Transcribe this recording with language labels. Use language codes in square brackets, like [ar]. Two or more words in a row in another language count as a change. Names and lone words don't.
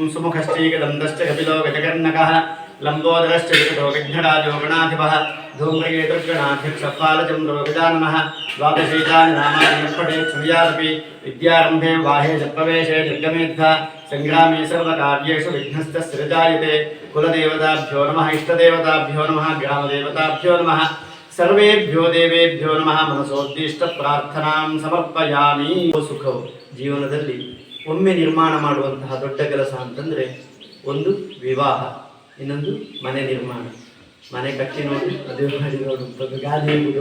[sa] ಸುಮುಖಶ್ಚೈಕದಂತಶ್ಚ ಕಪಿಲೋ ಗಜಕರ್ಣಕಃ ಲಂಬೋದರಶ್ಚ ವಿಕಟೋ ವಿಘ್ನರಾಜೋ ಗಣಾಧಿಪಃ ಧೂಮ್ರಯೇತೃಗಣಾಧ್ಯಕ್ಷಪಾಲಚಂದ್ರೋ ಗಜಾನನಃ ದ್ವಾದಶೈತಾನಿ ನಾಮಾನಿ ಪಠೇತ್ ಶೃಣುಯಾದಪಿ ವಿದ್ಯಾರಂಭೆ ವಾಹೇ ಪ್ರವೇಶೇ ನಿರ್ಗಮೇದ್ಧ ಸಂಗ್ರಾಮೇ ಸರ್ವಕಾರ್ಯೇಷು ವಿಘ್ನಸ್ತಃ ಸೃಜಾಯತೆ. ಕುಲದೇವತಾಭ್ಯೋ ನಮಃ. ಇಷ್ಟದೇವತಾಭ್ಯೋ ನಮಃ. ಗ್ರಾಮದೇವತಾಭ್ಯೋ ನಮಃ. ಸರ್ವೇಭ್ಯೋ ದೇವೇಭ್ಯೋ ನಮಃ. ಮನಸೋದ್ದೀಷ್ಟ ಪ್ರಾರ್ಥನಾಂ ಸಮರ್ಪಯಾಮಿ. [kn] ಸುಖವು ಜೀವನದಲ್ಲಿ ಒಮ್ಮೆ ನಿರ್ಮಾಣ ಮಾಡುವಂತಹ ದೊಡ್ಡ ಕೆಲಸ ಅಂತಂದರೆ ಒಂದು ವಿವಾಹ, ಇನ್ನೊಂದು ಮನೆ ನಿರ್ಮಾಣ. ಮನೆ ಕಟ್ಟಿ ನೋಡಿ, ಮದುವೆ ಮಾಡಿ ನೋಡು, ಗಾದಿ ನೋಡು.